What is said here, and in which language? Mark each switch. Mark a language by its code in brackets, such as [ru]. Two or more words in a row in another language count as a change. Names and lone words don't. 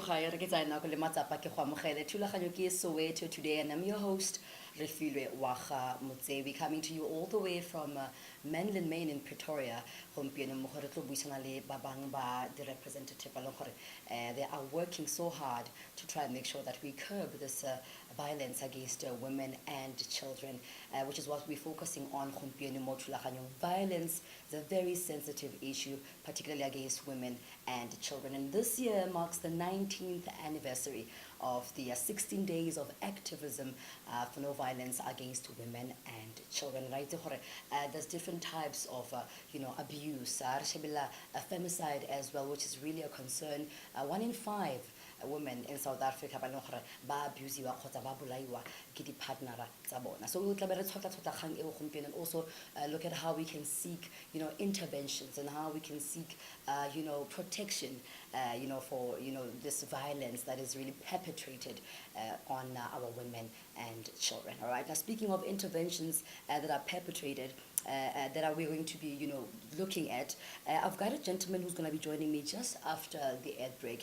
[tn] re ke tsaya nako le matsapa ke go amogele thulaganyo ke [en] Soweto today, and I'm your host Refilwe Waga Motsebi, coming to you all the way from Menlyn, Maine in Pretoria. [tn] Gompieno mo gore tlo buisana le ba bang ba [en] the representative [tn] ba leng gore [en] they are working so hard to try and make sure that we curb this violence against women and children, which is what we're focusing on. [tn] Gompieno mo thulaganyo, [en] violence is a very sensitive issue, particularly against women and children. And this year marks the 19th anniversary of the 16 Days of Activism for no violence against women and children. Right? There's different types of abuse, femicide as well, which is really a concern. 1 in 5 women in South Africa [tn] ba abusiwa kgotsa ba bolaiwa ke di partnera tsa bona. [en] So we [tn] tla be re tshotla kgang eo gompieno, [en] and also look at how we can seek interventions and how we can seek protection for this violence that is really perpetrated on our women and children. All right, now speaking of interventions that are perpetrated, that we're going to be looking at, I've got a gentleman who's going to be joining me just after the ad break.